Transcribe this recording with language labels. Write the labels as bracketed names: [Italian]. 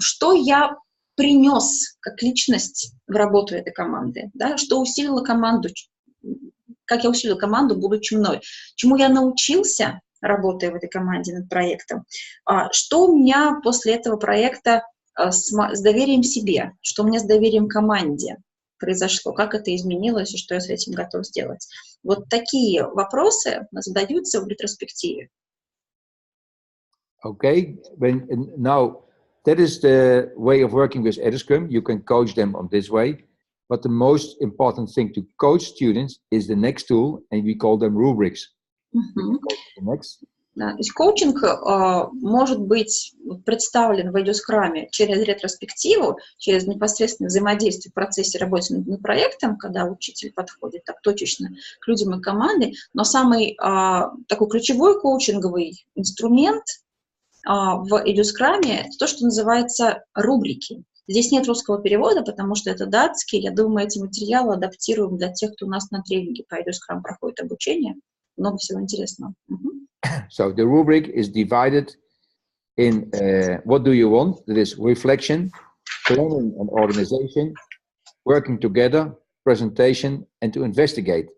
[Russian] Что я принес как личность в работу этой команды, да, что усилило команду, как я усилила команду, будучи мной, чему я научился, работая в этой команде над проектом, что у меня после этого проекта с доверием себе, что у меня с доверием команде произошло, как это изменилось и что я с этим готов сделать. Вот такие вопросы задаются в ретроспективе. [English] Okay, now that is the way of working with edscrum. You can coach them on this way, but the most important thing to coach students is the next tool, and we call them rubrics. Next. [Russian] Да, то есть коучинг может быть представлен в edscrum через ретроспективу, через непосредственное взаимодействие в процессе работы над проектом, когда учитель подходит так точечно к людям и команде, но самый такой ключевой коучинговый инструмент в edscrum это то, что называется рубрики. Здесь нет русского перевода, потому что это датский. Я думаю, эти материалы адаптируем для тех, кто у нас на тренинге по edscrum проходит обучение. Много всего интересного. [English] So the rubric is divided in what do you want? That is reflection, planning and organization, working together, presentation, and to investigate.